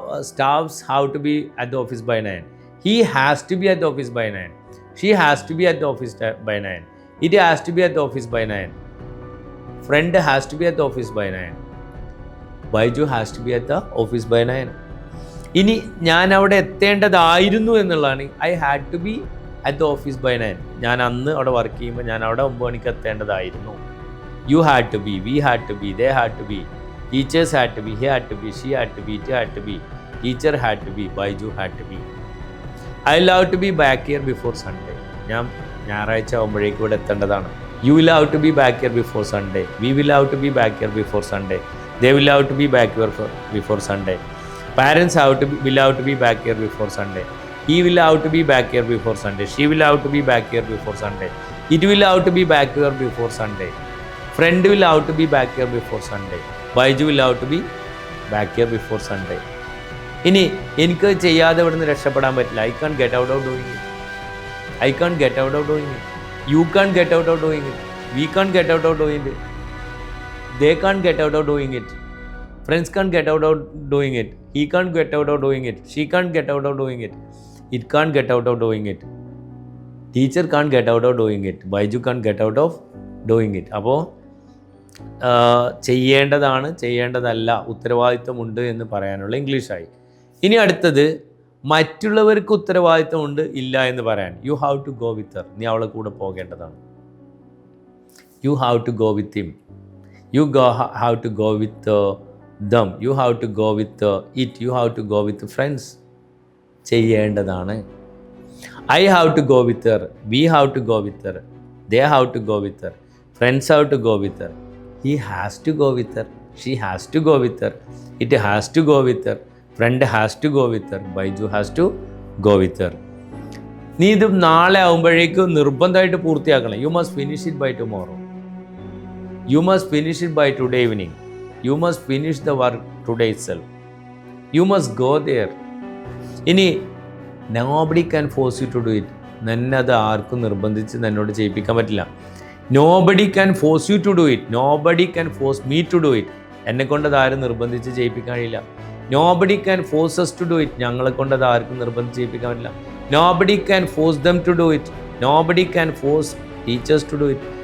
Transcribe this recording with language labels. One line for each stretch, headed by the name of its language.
English: Staffs have to be at the office by 9. He has to be at the office by 9. She has to be at the office by 9. It has to be at the office by 9. Friend has to be at the office by 9. Baiju has to be at the office by 9.
Malayalam: ഇനി ഞാൻ അവിടെ എത്തേണ്ടതായിരുന്നു എന്നുള്ളതാണ്.
English: I had to be at the office by 9.
Malayalam: ഞാൻ അന്ന് അവിടെ work ചെയ്യുമ്പോൾ ഞാൻ അവിടെ 9 മണിക്ക് എത്തേണ്ടതായിരുന്നു.
English: You had to be, we had to be, they had to be, teachers had to be, he had to be, she had to be, it had to be, teacher had to be, Baiju had to be. I love to be back here before Sunday.
Malayalam: ഞാൻ ഞായറാഴ്ച ആകുമ്പോഴേക്കും ഇവിടെ എത്തേണ്ടതാണ്.
English: You will have to be back here before Sunday. We will have to be back here before Sunday. They will have to be back here before Sunday. Parents will have to be back here before Sunday. He will have to be back here before Sunday. She will have to be back here before Sunday. It will have to be back here before Sunday. Friend will have to be back here before Sunday. Baiju will have to be back here before Sunday.
Malayalam: ഇനി എനിക്ക് ചെയ്യാതെ ഇവിടുന്ന് രക്ഷപ്പെടാൻ പറ്റില്ല.
English: I can't get out of doing it. I can't get out of doing it. You can't get out of doing it. We can't get out of doing it. They can't get out of doing it. Friends can't get out of doing it. He can't get out of doing it. She can't get out of doing it. It can't get out of doing it. Teacher can't get out of doing it. Baiju can't get out of doing it.
Malayalam: അപ്പോൾ ചെയ്യേണ്ടതാണ്, ചെയ്യേണ്ടതല്ല, ഉത്തരവാദിത്തമുണ്ട് എന്ന് പറയാനുള്ള ഇംഗ്ലീഷായി. ഇനി അടുത്തത് മറ്റുള്ളവർക്ക് ഉത്തരവാദിത്തമുണ്ട് ഇല്ല എന്ന് പറയാൻ.
English: You have to go with her.
Malayalam: നീ അവളെ കൂടെ പോകേണ്ടതാണ്.
English: You have to go with him. You have to go with them. You have to go with it. You have to go with friends.
Malayalam: ചെയ്യേണ്ടതാണ്.
English: I have to go with her. We have to go with her. They have to go with her. Friends have to go with her. He has to go with her. She has to go with her. It has to go with her. Friend has to go with her. Baiju has to go with her.
Malayalam: നീ ഇത് നാളെ ആകുമ്പോഴേക്കും നിർബന്ധമായിട്ട് പൂർത്തിയാക്കണം.
English: You must finish it by tomorrow. You must finish it by today evening. You must finish the work today itself. You must go there. ഇനി nobody can force you to do it.
Malayalam: നിന്നെ അത് ആർക്കും നിർബന്ധിച്ച് എന്നോട് ചെയ്യിപ്പിക്കാൻ പറ്റില്ല.
English: Nobody can force you to do it. Nobody can force me to do it.
Malayalam: എന്നെ കൊണ്ട് അത് ആരും നിർബന്ധിച്ച് ചെയ്യിപ്പിക്കാൻ കഴിയില്ല.
English: Nobody can force us to do it.
Malayalam: ഞങ്ങളെ കൊണ്ട് അത് ആർക്കും നിർബന്ധിച്ച് ചെയ്യിപ്പിക്കാൻ പറ്റില്ല.
English: Nobody can force them to do it. Nobody can force teachers to do it.